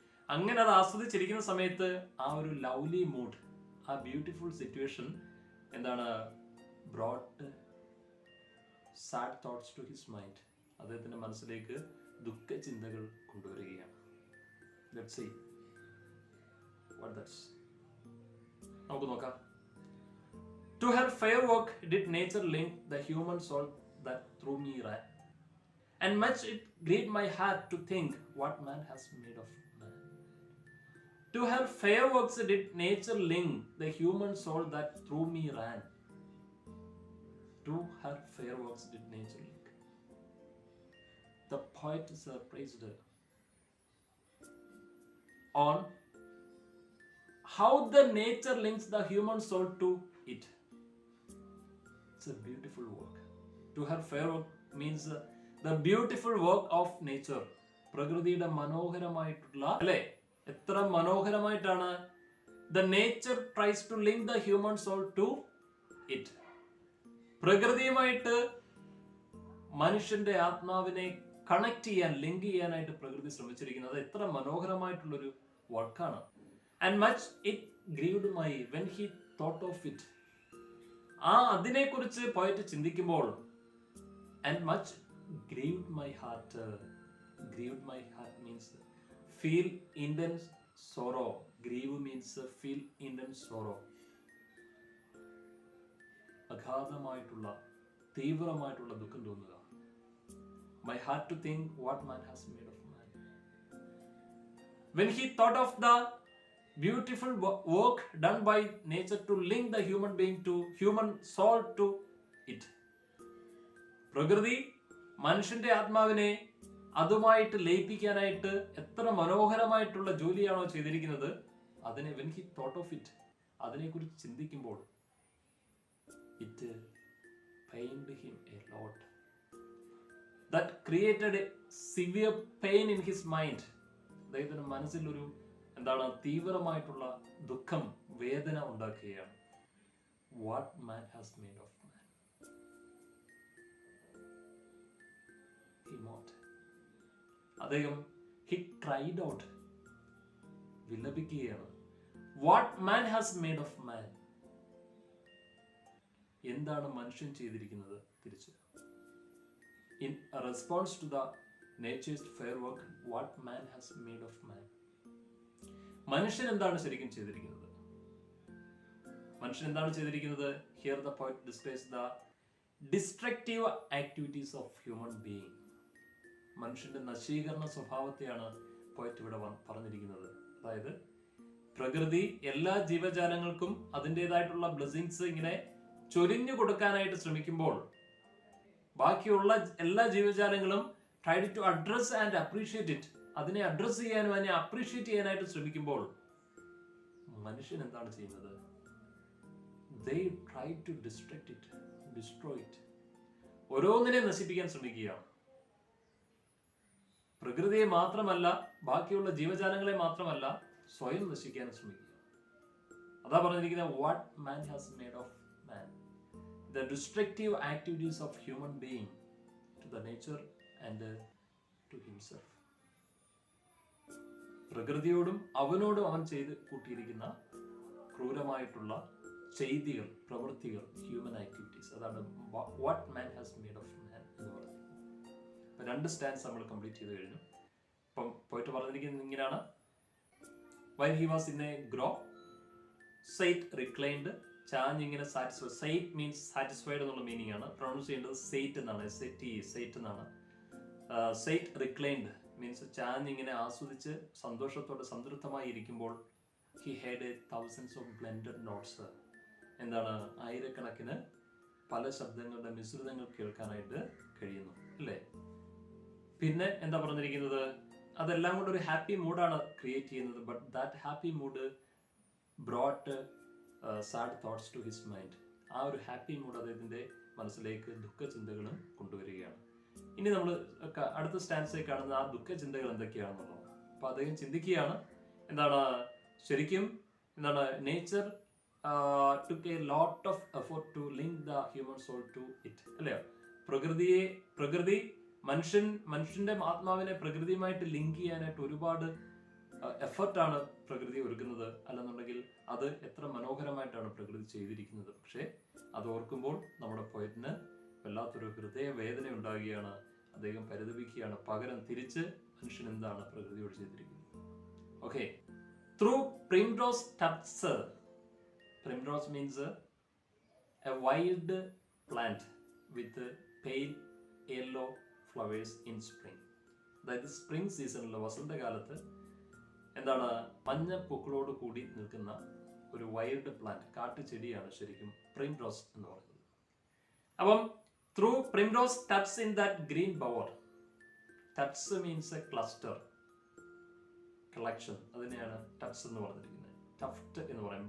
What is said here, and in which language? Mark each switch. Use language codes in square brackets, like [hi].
[ml] അങ്ങനെ അത് ആസ്വദിച്ചിരിക്കുന്ന സമയത്ത് ആ ഒരു ലവ്ലി മൂഡ്, ആ ബ്യൂട്ടിഫുൾ സിറ്റുവേഷൻ എന്താണ് [en] Brought sad thoughts to his mind. [ml] അദ്ദേഹത്തിന്റെ മനസ്സിലേക്ക് ദുഃഖ ചിന്തകൾ കൊണ്ടുവരികയാണ്. Let's see [en] what that's. [ml] നമുക്ക് നോക്കാം. [en] To her fair work did nature link the human soul that through me ran, and much it grieved my heart to think what man has made of man. To her fair works did nature link the human soul that through me ran. To her fair works did nature link. The poet surprised her on how the nature links the human soul to it. It's a beautiful work. To her fair work means the beautiful work of nature. [ml] പ്രകൃതിയുടെ മനോഹരമായിട്ടുള്ള അല്ലേ, എത്ര മനോഹരമായിട്ടാണ് [en] the nature tries to link the human soul to it. [ml] പ്രകൃതിയുമായിട്ട് മനുഷ്യന്റെ ആത്മാവിനെ connect ചെയ്യാൻ, link ചെയ്യാനായിട്ട് പ്രകൃതി ശ്രമിച്ചിരിക്കുന്നത് എത്ര മനോഹരമായിട്ടുള്ളൊരു വർക്കാണ്. [en] And much it grieved my when he thought of it. [ml] അതിനെക്കുറിച്ച് പോയിട്ട് ചിന്തിക്കുമ്പോൾ [en] and much grieved my heart. Grieved my heart means feel intense sorrow. Grieve means feel intense sorrow. [ml] അഗാധമായിട്ടുള്ള തീവ്രമായിട്ടുള്ള ദുഃഖം തോന്നുക. [en] My heart to think what man has made of man. When he thought of the beautiful work done by nature to link the human being to human soul to it. [ml] പ്രകൃതി മനുഷ്യന്റെ ആത്മാവിനെ അതുമായിട്ട് ലയിപ്പിക്കാനായിട്ട് എത്ര മനോഹരമായിട്ടുള്ള ജോലിയാണോ ചെയ്തിരിക്കുന്നത്, അതിനെ [en] when he thought of it, [ml] അതിനെക്കുറിച്ച് ചിന്തിക്കുമ്പോൾ [en] it pained him a lot. That created a severe pain in his mind. [ml] അദ്ദേഹത്തിന്റെ മനസ്സിൽ ഒരു എന്താണ് തീവ്രമായിട്ടുള്ള ദുഃഖം, വേദന ഉണ്ടാക്കുകയാണ്. [en] What man has made of man. He mocked. [ml] അദ്ദേഹം [en] he cried out, [ml] വിലപിക്കുകയാണ്. [en] What man has made of man. [ml] എന്താണ് മനുഷ്യൻ ചെയ്തിരിക്കുന്നത് തിരിച്ച്. [en] In response to the nature's fair work, what man has made of man. [ml] മനുഷ്യൻ എന്താണ് ശരിക്കും ചെയ്തിരിക്കുന്നത്? മനുഷ്യൻ എന്താണ് ചെയ്തിരിക്കുന്നത്? [en] Here the poet describes the destructive activities of human being. [ml] മനുഷ്യന്റെ നശീകരണ സ്വഭാവത്തെയാണ് പോയിട്ട് ഇവിടെ പറഞ്ഞിരിക്കുന്നത്. അതായത് പ്രകൃതി എല്ലാ ജീവജാലങ്ങൾക്കും അതിൻ്റെതായിട്ടുള്ള ബ്ലെസ്സിങ്സ് ഇങ്ങനെ ചൊരിഞ്ഞു കൊടുക്കാനായിട്ട് ശ്രമിക്കുമ്പോൾ ബാക്കിയുള്ള എല്ലാ ജീവജാലങ്ങളും [en] try to address and appreciate it, [ml] അതിനെ അഡ്രസ് ചെയ്യാനും അതിനെ അപ്രീഷിയേറ്റ് ചെയ്യാനായിട്ട് ശ്രമിക്കുമ്പോൾ മനുഷ്യൻ എന്താണ് ചെയ്യുന്നത്? [en] They try to destruct it, destroy it. [ml] ഓരോന്നിനെ നശിപ്പിക്കാൻ ശ്രമിക്കുകയാണ്. പ്രകൃതിയെ മാത്രമല്ല, ബാക്കിയുള്ള ജീവജാലങ്ങളെ മാത്രമല്ല, സ്വയം നശിക്കാൻ ശ്രമിക്കുക. അതാ പറഞ്ഞിരിക്കുന്നത് [en] What man has made of man, the destructive activities of human being to the nature and to himself. [ml] പ്രകൃതിയോടും അവനോടും അവൻ ചെയ്ത് കൂട്ടിയിരിക്കുന്ന ക്രൂരമായിട്ടുള്ള ചെയ്തികൾ, പ്രവൃത്തികൾ, ഹ്യൂമൻ ആക്ടിവിറ്റീസ്, അതാണ് [en] what man has made of man [ml] എന്ന് പറയുന്നത്. അപ്പം 2 സ്റ്റാൻസ് നമ്മൾ കംപ്ലീറ്റ് ചെയ്ത് കഴിഞ്ഞു. അപ്പം പോയിട്ട് പറഞ്ഞിരിക്കുന്നത് ഇങ്ങനെയാണ്: [en] while he was in a grove, Sate reclined, [ml] ചാഞ്ഞിങ്ങനെ satisfied. Site means satisfied എന്നുള്ള മീനിങ് ആണ്. പ്രൊണൗൺസ് ചെയ്യേണ്ടത് സേറ്റ് എന്നാണ്, സേറ്റ് എന്നാണ്. സൈറ്റ് റിക്ലൈൻഡ് മീൻസ് ചാഞ്ഞിങ്ങനെ ആസ്വദിച്ച് സന്തോഷത്തോടെ സംതൃപ്തമായി ഇരിക്കുമ്പോൾ [en] he had thousands of blended notes. [ml] എന്താണ്? ആയിരക്കണക്കിന് പല ശബ്ദങ്ങളുടെ മിശ്രിതങ്ങൾ കേൾക്കാനായിട്ട് കഴിയുന്നു, അല്ലേ? പിന്നെ എന്താ പറഞ്ഞിരിക്കുന്നത്? അതെല്ലാം കൊണ്ട് ഒരു ഹാപ്പി മൂഡാണ് ക്രിയേറ്റ് ചെയ്യുന്നത്. [en] But that happy mood brought sad thoughts to his mind. [ml] ആ ഒരു ഹാപ്പി മൂഡ് അദ്ദേഹത്തിന്റെ മനസ്സിലേക്ക് ദുഃഖചിന്തകളും കൊണ്ടുവരികയാണ്. ഇനി നമ്മൾ അടുത്ത സ്റ്റാൻസിൽ കാണുന്ന ആ ദുഃഖചിന്തകൾ എന്തൊക്കെയാണെന്നുള്ളത്. അപ്പൊ അദ്ദേഹം ചിന്തിക്കുകയാണ്, എന്താണ് ശരിക്കും എന്താണ് nature [en] took a lot of effort to link the human soul to it, [ml] അല്ലയോ? പ്രകൃതി മനുഷ്യന്റെ ആത്മാവിനെ പ്രകൃതിയുമായിട്ട് ലിങ്ക് ചെയ്യാനായിട്ട് ഒരുപാട് എഫർട്ടാണ് പ്രകൃതി ഒരുക്കുന്നത്. അല്ലെന്നുണ്ടെങ്കിൽ അത് എത്ര മനോഹരമായിട്ടാണ് പ്രകൃതി ചെയ്തിരിക്കുന്നത്. പക്ഷേ അത് ഓർക്കുമ്പോൾ നമ്മുടെ പോയിന്റിന് വല്ലാത്തൊരു ഹൃദയ വേദന ഉണ്ടാകുകയാണ്. അദ്ദേഹം പരിതപിക്കുകയാണ്. പകരം തിരിച്ച് മനുഷ്യൻ എന്താണ് പ്രകൃതിയോട് ചെയ്തിരിക്കുന്നത്? [en] Okay, through primrose tufts. Primrose means a wild plant with pale yellow flowers in spring. [ml] അതായത് സ്പ്രിംഗ് സീസണിൽ, വസന്തകാലത്ത് എന്താണ് മഞ്ഞ പൂക്കളോട് കൂടി നിൽക്കുന്ന ഒരു വൈൽഡ് പ്ലാന്റ്, കാട്ടുചെടിയാണ് ശരിക്കും പ്രിംറോസ് എന്ന് പറയുന്നത്. [en] അപ്പം through primrose tufts in that green bower. Tufts means a cluster, [ml] collection, അതിനെയാണ് ടപ്സ് എന്ന് പറഞ്ഞിരിക്കുന്നത്. ടഫ്റ്റ് എന്ന് പറയും.